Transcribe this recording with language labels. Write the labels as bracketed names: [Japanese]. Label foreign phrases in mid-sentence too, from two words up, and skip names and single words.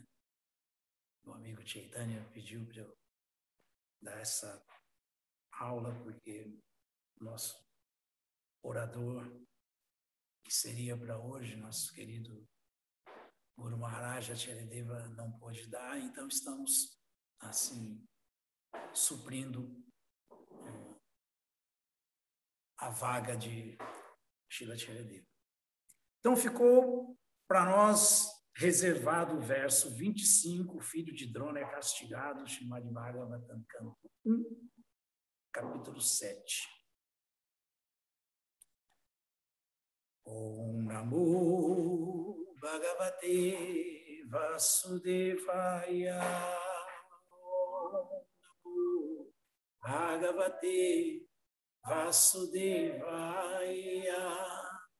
[Portuguese] O amigo Chaitanya pediu para eu dar essa aula, porque o nosso orador, que seria para hoje, nosso querido Guru Maharaj Acharyadeva, não pôde dar, então estamos, assim, suprindo a vaga de Srila Acharyadeva. Então ficou para nós reservado o verso 25, o filho de Drona é castigado, Srimad Bhagavatam, canto 1, capítulo 7. [Sanskrit] ॐ नमो भगवते वासुदेवाय. ॐ नमो भगवते वासुदेवाय.